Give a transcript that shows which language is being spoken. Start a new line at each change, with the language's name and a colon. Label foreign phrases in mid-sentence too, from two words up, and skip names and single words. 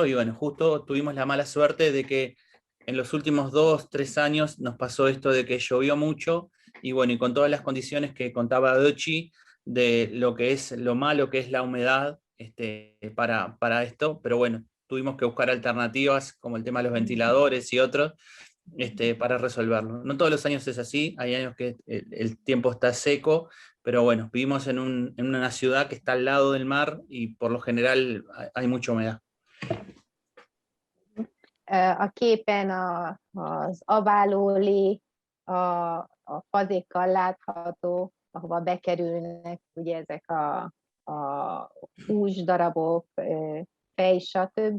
Spanish: Y bueno, justo tuvimos la mala suerte de que en los últimos 2-3 años nos pasó esto de que llovió mucho, y bueno, y con todas las condiciones que contaba Dochi, de lo malo que es la humedad para esto, pero bueno, tuvimos que buscar alternativas como el tema de los ventiladores y otros, para resolverlo. No todos los años es así, hay años que el tiempo está seco, pero bueno, vivimos en una ciudad que está al lado del mar y por lo general hay mucha humedad.
Hungarian: A képen az Aválólé a fazékkal látható, ahova bekerülnek ugye ezek a húsdarabok, fej, stb.